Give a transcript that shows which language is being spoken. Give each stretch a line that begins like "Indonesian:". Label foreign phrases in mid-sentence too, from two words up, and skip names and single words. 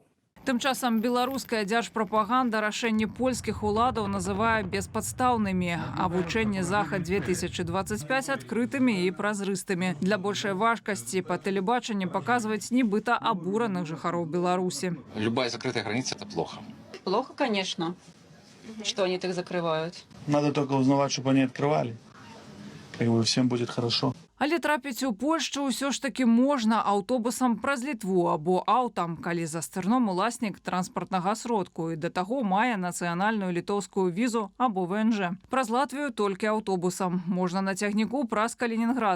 Belarusian: Тым часам беларуская дзяржпрапаганда рашэнні польскіх уладаў называе беспадстаўнымі, а вучэнні Захад 2025 адкрытымі і празрыстымі. Для большай важкасці па тэлебачанні паказваюць нібыта абураных жыхароў Беларусі.
Russian: Любая закрытая граница – это плохо. Плохо, конечно, что они так закрывают. Надо только узнавать, чтобы они открывали. И всем будет хорошо.
Belarusian: Але трапіць у Польшчу ўсё ж таки можна аўтобусам праз Літву або аўтам, калі за стырном уласнік транспартнага сродку і да таго мае нацыянальную літоўскую візу або ВНЖ. Праз Латвію толькі аўтобусам. Можна на цягніку праз Калінінград.